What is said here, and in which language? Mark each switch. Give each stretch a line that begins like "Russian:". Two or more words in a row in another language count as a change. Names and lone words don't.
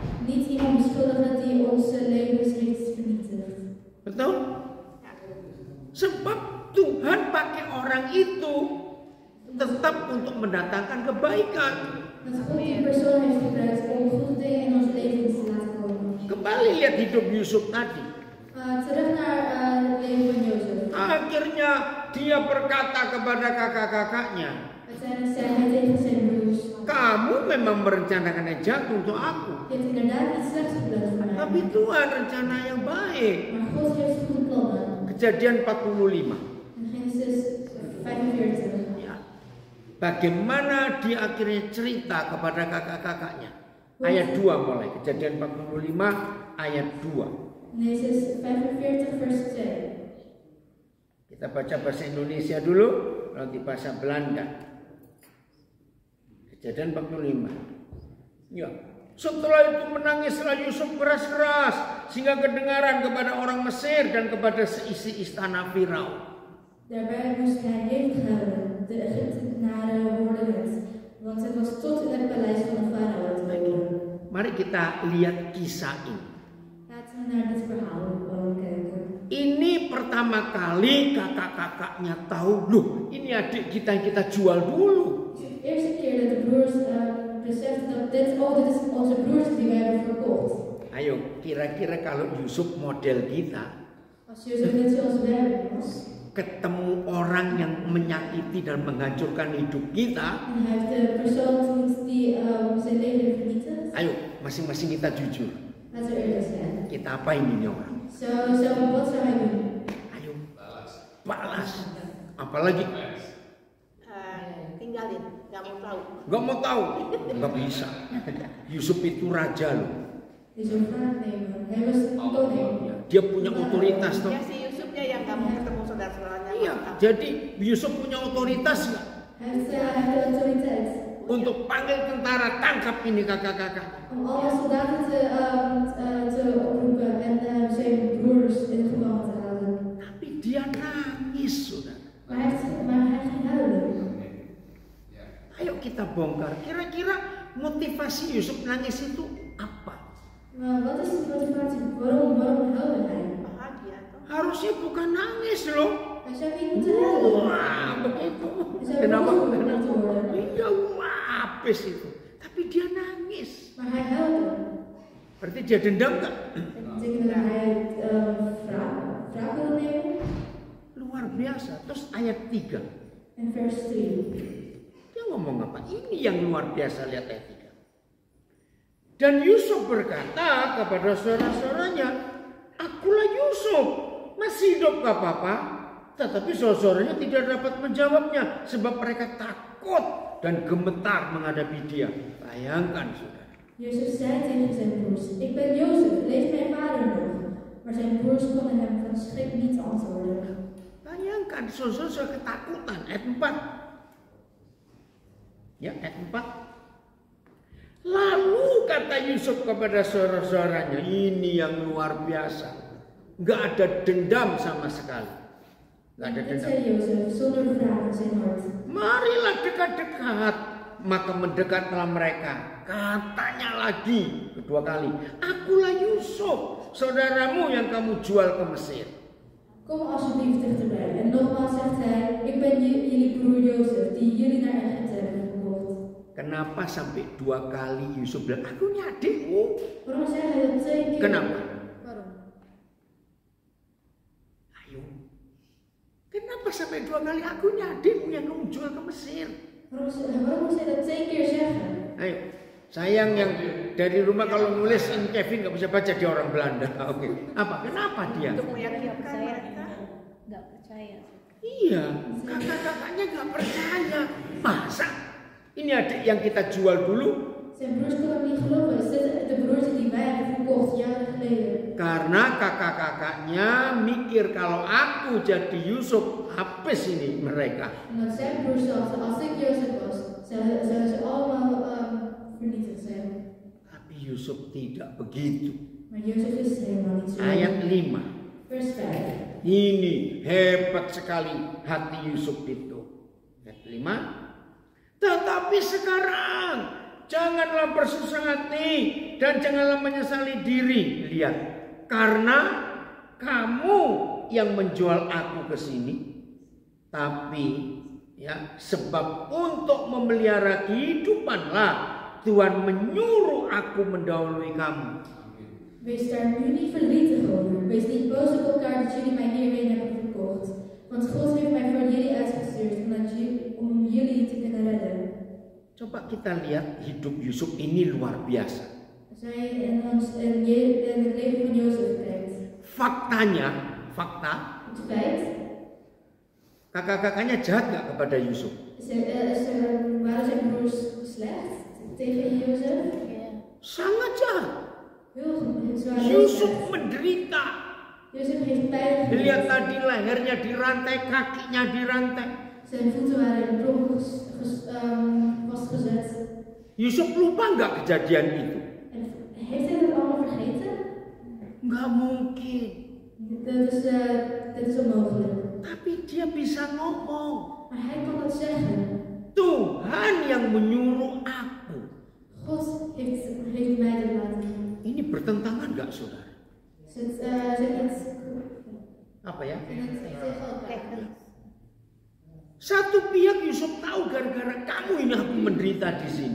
Indonesian: Betul? Sebab Tuhan pakai orang itu tetap untuk mendatangkan kebaikan. sekali lihat hidup Yusuf tadi.
Dutch: Terug naar leven van Jozef.
Indonesian: Akhirnya dia berkata kepada kakak-kakaknya,
Dutch: Uiteindelijk zei hij tegen zijn broers:
Indonesian: kamu memang merencanakan yang jahat untuk aku.
Dutch: Je hebt inderdaad iets slechts gepland voor mij.
Indonesian: Tapi Tuhan rencana yang baik.
Dutch: Maar God heeft goede plannen.
Indonesian: Kejadian 45.
Dutch: In Genesis 45.
Indonesian: Ya. Bagaimana dia akhirnya cerita kepada kakak-kakaknya. Ayat 2 mulai. Kejadian 45 ayat 2.
Dutch: Genesis 45 vers 2.
Indonesian: Kita baca bahasa Indonesia dulu, nanti bahasa Belanda. Kejadian 45. Ya. Setelah itu menangislah Yusuf keras-keras sehingga kedengaran kepada orang Mesir dan kepada seisi istana Firaun.
Dutch: Daarbij moest hij hevig huilen. De Egyptenaren hoorden het, want het was tot in het paleis van de farao te horen.
Indonesian: Mari kita lihat kisah ini.
Dutch: Laten we naar dit verhaal kijken.
Indonesian: Ini pertama kali kakak-kakaknya tahu, loh ini adik kita yang kita jual dulu.
Dutch: Het is de eerste keer dat de broers beseften dat dit is onze broers die we hebben verkocht.
Indonesian: Ayo, kira-kira kalau Yusuf model kita,
Dutch: Als Jozef net zoals we hebben was,
Indonesian: ketemu orang yang menyakiti dan menghancurkan hidup kita,
Dutch: en hij heeft de persoon ontmoet die zijn leven vernietigt.
Indonesian: ayo masing-masing kita jujur.
Dutch: Laten we eerlijk zijn.
Indonesian: Kita apain ini orang?
Dutch: Wat zou hij doen?
Indonesian: Ayo, balas. Apalagi Tinggalin, nggak mau tahu. nggak mau tahu, nggak bisa. Yusuf itu raja loh.
Dutch: Die zo'n vraag nemen. Hij was een koning.
Indonesian: Dia punya otoritas toh. Ya si Yusufnya yang nggak mau ketemu saudara-saudaranya. Iya, jadi Yusuf punya otoritas nggak?
Dutch: Hij heeft de autoriteit.
Indonesian: Untuk panggil tentara, tangkap ini kakak-kakak.
Dutch: Om alle soldaten te oproepen en zijn broers in het gevangen te houden.
Indonesian: Tapi dia nangis, saudara.
Dutch: Maar hij ging huilen.
Indonesian: Ayo kita bongkar. Kira-kira motivasi Yusuf nangis itu apa?
Dutch: Maar wat is de motivatie? Waarom huilde hij?
Indonesian: Bahagia toh. Harusnya bukan nangis loh.
Dutch: Hij zou niet moeten huilen.
Indonesian: Wah, begitu.
Dutch: Hij zou
Indonesian: Kenapa?
Dutch: boos moeten worden.
Indonesian: Iya, wapes itu. Tapi dia nangis.
Dutch: Maar hij huilde.
Indonesian: Berarti dia dendam nggak?
Dutch: Dat betekent dat hij wraak wilde nemen.
Indonesian: Luar biasa. Terus ayat 3.
Dutch: En vers 3.
Indonesian: Dia ngomong apa? Ini yang luar biasa, lihat ayat 3. Dan Yusuf berkata kepada saudara-saudaranya, akulah Yusuf, masih hidup gak apa-apa. Tetapi saudara-saudaranya tidak dapat menjawabnya sebab mereka takut dan gemetar menghadapi dia. Bayangkan saudara.
Dutch: Jozef zei tegen zijn broers: Ik ben Jozef, leeft mijn vader nog? Maar zijn broers konden hem van schrik niet antwoorden.
Indonesian: Bayangkan saudara-saudara ketakutan. Ayat 4. Ya, ayat 4. Lalu kata Yusuf kepada saudara-saudaranya, ini yang luar biasa. Gak ada dendam sama sekali. Gak ada
Dutch: Dit
Indonesian: dendam.
Dutch: zei Jozef zonder wraak in zijn hart.
Indonesian: Marilah dekat-dekat. Maka mendekatlah mereka. Katanya lagi kedua kali, akulah Yusuf, saudaramu yang kamu jual ke Mesir.
Dutch: Kom alsjeblieft dichterbij. En nogmaals zegt hij: Ik ben jullie broer Jozef, die jullie naar Egypte hebben verkocht.
Indonesian: Kenapa sampai 2 kali Yusuf bilang, aku ini adikmu?
Dutch: Waarom zei hij dat 2 keer?
Indonesian: Kenapa?
Dutch: Waarom?
Indonesian: Ayo. Kenapa sampai 2 kali aku ini adikmu yang kamu jual ke Mesir?
Dutch: Waarom moest hij dat 2 keer zeggen?
Indonesian: Ayo. Sayang yang dari rumah kalau nulis ini Kevin nggak bisa baca, dia orang Belanda. Oke. Apa? Kenapa dia? Untuk meyakinkan mereka. Nggak percaya. Iya, kakak-kakaknya nggak percaya. Masa? Ini adik yang kita jual dulu.
Dutch: Zijn broers konden hem niet geloven. Is dit de broers die wij hebben verkocht jaren geleden?
Indonesian: Karena kakak-kakaknya mikir kalau aku jadi Yusuf, habis ini mereka.
Dutch: Omdat zijn broers dachten: Als ik Jozef was, zouden ze allemaal vernietigd zijn.
Indonesian: Tapi Yusuf tidak begitu.
Dutch: Maar Jozef is helemaal niet zo.
Indonesian: Ayat 5.
Dutch: Vers 5.
Indonesian: Ini hebat sekali hati Yusuf itu. Ayat 5. Tetapi sekarang janganlah bersusah hati dan janganlah menyesali diri. Lihat, karena kamu yang menjual aku ke sini. Tapi ya, sebab untuk memelihara kehidupanlah Tuhan menyuruh aku mendahului kamu.
Dutch: Wees daar nu niet verdrietig over. Wees niet boos op elkaar dat jullie mij hierheen hebben verkocht. Want God heeft mij voor jullie uitgestuurd om jullie te kunnen redden.
Indonesian: Coba kita lihat hidup Yusuf ini luar biasa.
Dutch: Als wij in het leven van Jozef kijkt.
Indonesian: Fakta,
Dutch: Het feit.
Indonesian: kakak-kakaknya jahat nggak kepada Yusuf?
Dutch: Waren zijn broers slecht tegen Jozef?
Indonesian: Sangat jahat.
Dutch: Heel
Indonesian: Yusuf menderita.
Dutch: Jozef heeft pijn.
Indonesian: Lihat tadi lehernya dirantai, kakinya dirantai.
Dutch: Zijn voeten waren in brommen vastgezet.
Indonesian: Yusuf lupa nggak kejadian itu?
Dutch: En heeft hij dat allemaal vergeten?
Indonesian: Nggak mungkin.
Dutch: Dat is onmogelijk.
Indonesian: Tapi dia bisa ngomong.
Dutch: Maar hij kan dat zeggen.
Indonesian: Tuhan yang menyuruh aku.
Dutch: God heeft mij dat laten doen.
Indonesian: Ini bertentangan nggak, saudara? Apa ya? Satu pihak Yusuf tahu gara-gara kamu ini aku menderita di sini.